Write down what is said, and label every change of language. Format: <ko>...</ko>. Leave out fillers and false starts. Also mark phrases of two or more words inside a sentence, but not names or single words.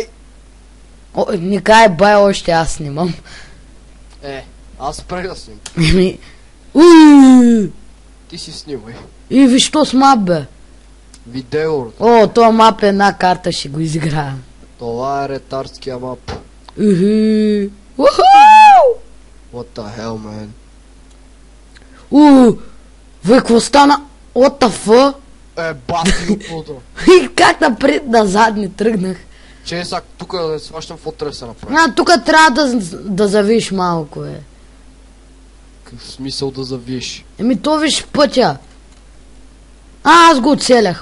<bg>Не кай бай, още аз снимам. Аз спрех да снимам. Ти си снимай. И виж то с мап, бе. Видео. Това мап е една карта, ще го изиграя. Това е ретардския мап.</bg> <en>What the hell, man? Вай,</en> <bg>какво стана?</bg> <en>What the fuck?</en> <bg>Бати утро. И как напред назад не тръгнах? Че сега тук да не сващам какво трябва да се направи. Тук трябва да завиш малко, бе. Какъв смисъл да завиш? То виж пътя. Аз го оцелях.</bg>